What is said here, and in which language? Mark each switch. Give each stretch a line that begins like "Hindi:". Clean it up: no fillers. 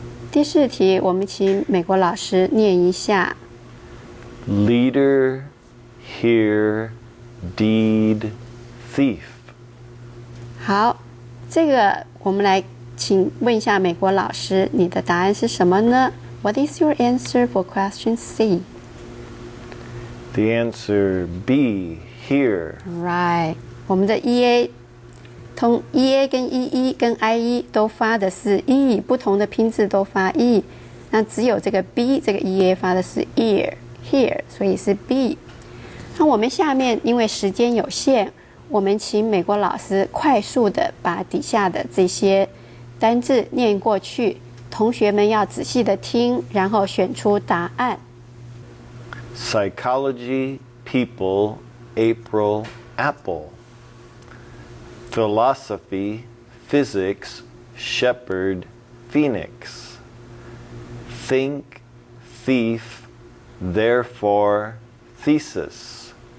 Chinese: 第四题，我们请美国老师念一下。
English: Leader, here, deed, thief.
Chinese: 好，这个我们来请问一下美国老师，你的答案是什么呢？
English: What is your answer for question C? The answer B, here. Right，
Chinese: 我们的 EA 同 EA 跟 EE 跟 IE 都发的是 E， 不同的拼字都发 E， 那只有这个 B 这个 EA 发的是 here， 所以是 B。那我们下面因为时间有限，我们请美国老师快速的把底下的这些单字念过去，同学们要仔细的听，然后选出答案。
English: Psychology, people, April, apple. Philosophy, physics, shepherd, phoenix. Think, thief, therefore, thesis.